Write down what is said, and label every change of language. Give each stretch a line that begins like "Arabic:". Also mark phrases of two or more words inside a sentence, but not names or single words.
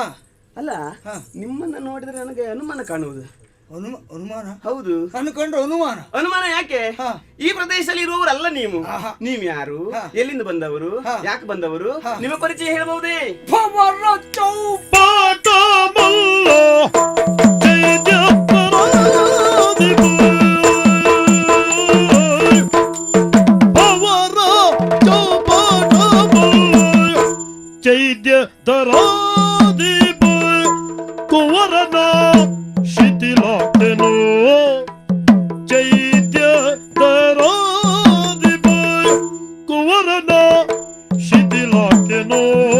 Kannada: ಅಲ್ಲ, ಹಾ. ನಿಮ್ಮನ್ನ ನೋಡಿದ್ರೆ ನನಗೆ ಅನುಮಾನ ಕಾಣುವುದು. ಅನುಮಾನ? ಹೌದು. ಅನ್ಕೊಂಡ್ರೆ ಅನುಮಾನ. ಅನುಮಾನ ಯಾಕೆ? ಹಾ. ಈ ಪ್ರದೇಶದಲ್ಲಿ ಇರುವವರಲ್ಲ ನೀವು. ಆಹಾ. ನೀವ್ ಯಾರು? ಹಾ. ಎಲ್ಲಿಂದ ಬಂದವರು? ಹಾ. ಯಾಕೆ ಬಂದವರು? ಹಾ. ನಿಮ್ಮ ಪರಿಚಯ ಹೇಳಬಹುದೇ? ಪವರ ಪಾಠ ಮಲ್ಲ ಜಯ ಜಪರಾಧಿಪ ಪವರ ಚೌಪಾಠ ಮಲ್ಲ ಚೈದ್ಯ ದರಾಧಿಪ ಕುವರನ ಶಿಥಿಲಾಟೆನು ಚೈದ್ಯ ದರಾಧಿಪ ಕುವರನ ಶಿಥಿಲಾಟೆನು.